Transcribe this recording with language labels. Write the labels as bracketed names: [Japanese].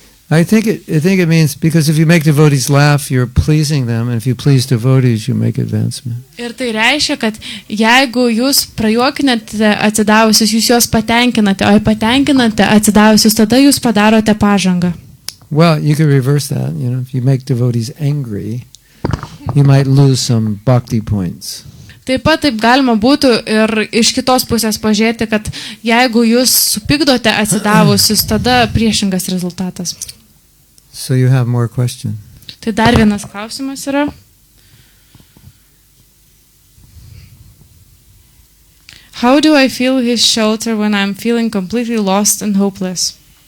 [English] I think it means because if you make devotees laugh, you're pleasing them, and if you please devotees, you make advancement. [Lithuanian] Ir tai reiškia, kad jeigu jūs prajuokinate atsidavusius, jūs juos patenkinate, o jei patenkinate atsidavusius, tada jūs padarote pažangą. [English] Well, you could reverse that. If you make devotees angry, you might lose some bhakti points. [Lithuanian] Taip pat taip galima būtų ir iš kitos pusės pažiūrėti, kad jeigu jūs supykdote atsidavusius, tada priešingas rezultatas. [English] So you have more questions. [Lithuanian] Tai dar vienas klausimas yra. [English] How do I feel his shelter when I'm feeling completely lost and hopeless?